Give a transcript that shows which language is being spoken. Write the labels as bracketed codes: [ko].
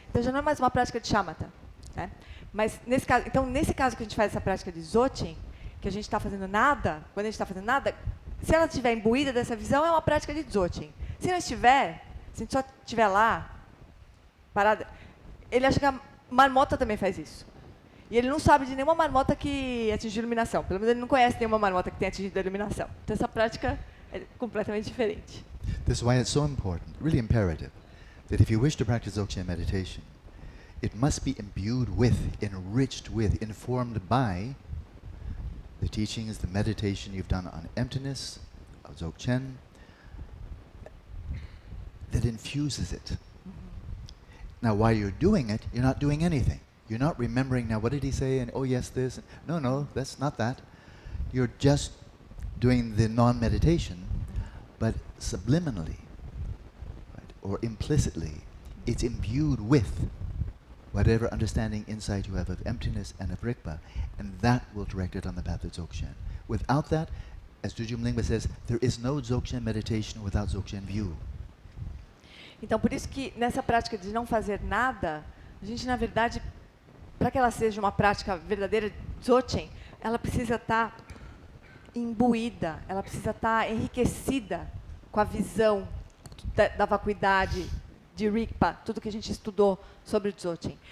[pt] Então já não é mais uma prática de shamatha, né? Mas nesse caso que a gente faz essa prática de Dzogchen, que a gente está fazendo nada, quando a gente está fazendo nada, se ela estiver imbuída dessa visão, é uma prática de Dzogchen. Se não estiver, se a gente só estiver lá, parada, ele acha que a marmota também faz isso. E ele não sabe de nenhuma marmota que atingiu a iluminação. Pelo menos ele não conhece nenhuma marmota que tenha atingido a iluminação. Então essa prática é completamente diferente. [en] This is why it's so important, really imperative, that if you wish to practice Dzogchen meditation, it must be imbued with, enriched with, informed by the teachings, the meditation you've done on emptiness, of Dzogchen, that infuses it. Now, while you're doing it, you're not doing anything. You're not remembering now, what did he say? And oh yes, this. No, that's not that. You're just doing the non-meditation, but subliminally, right, or implicitly, it's imbued with whatever understanding insight you have of emptiness and of marigpa, and that will direct it on the path of Dzogchen. Without that, as Dujum Lingpa says, there is no Dzogchen meditation without Dzogchen view. [pt] Então, por isso que nessa prática de não fazer nada, a gente, na verdade, para que ela seja uma prática verdadeira de Dzogchen, ela precisa estar imbuída, ela precisa estar enriquecida com a visão da vacuidade, de Rigpa, tudo que a gente estudou sobre o Dzogchen.